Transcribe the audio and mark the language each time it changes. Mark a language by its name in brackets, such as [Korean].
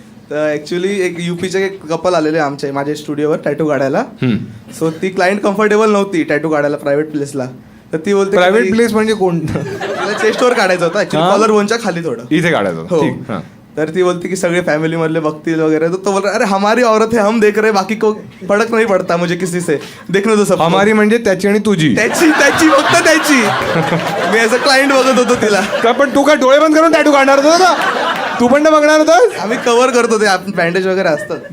[Marathi] तर ऍक्च्युली एक युपीचे एक कपल आलेले आमच्या माझ्या स्टुडिओवर टॅटू काढायला. सो ती क्लायंट कम्फर्टेबल नव्हती टॅटू काढायला प्रायव्हेट प्लेसला. तर ती बोलते प्रायव्हेट प्लेस म्हणजे कोण चेस्टवर काढायचं होतं ऍक्च्युली कॉलर बोनच्या खाली थोडं. इथे काढायचं हो. ठीक. हां तर ती बोलती की सगळे फॅमिली मधले बघतील वगैरे. [Hindi] तो बोल अरे हमारी औरत है हम देख रहे बाकी को फरक नहीं पडता मुझे किसी से देखने दो सब. [Marathi] हमारी म्हणजे त्याची आणि तुझी. त्याची फक्त त्याची. मी असं क्लायंट बघत होतो तिला. का पण तू काय डोळे बंद करून टॅटू काढणार होता ना. तू पण ना बघणार होतास. आम्ही कव्हर करतो ते बँडेज वगैरे असतात.